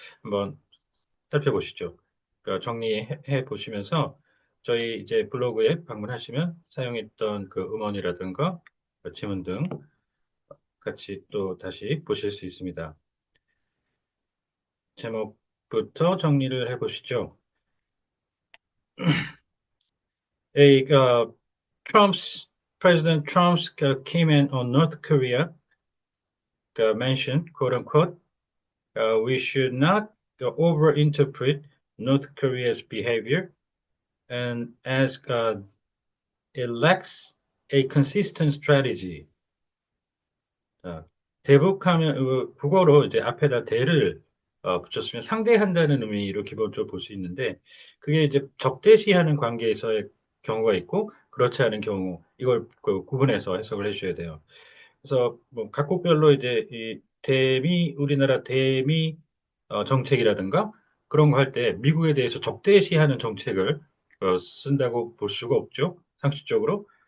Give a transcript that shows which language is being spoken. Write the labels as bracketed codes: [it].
[ko] 한번 살펴보시죠. 정리해 보시면서 저희 이제 블로그에 방문하시면 사용했던 그 음원이라든가 지문 등 같이 또 다시 보실 수 있습니다. 제목부터 정리를 해 보시죠. [en] A Trump's President Trump's comment on North Korea mentioned, quote unquote, we should not overinterpret North Korea's behavior and as it lacks a consistent strategy. [ko] 어, 대북하면 국어로 이제 앞에다 대를 붙였으면 상대한다는 의미로 기본적으로 볼 수 있는데 그게 이제 적대시하는 관계에서의 경우가 있고 그렇지 않은 경우 이걸 그 구분해서 해석을 해주셔야 돼요. 그래서 뭐 각국별로 이제 이 대미 우리나라 대미 정책이라든가 그런 거 할 때 미국에 대해서 적대시하는 정책을 쓴다고 볼 수가 없죠. 상식적으로.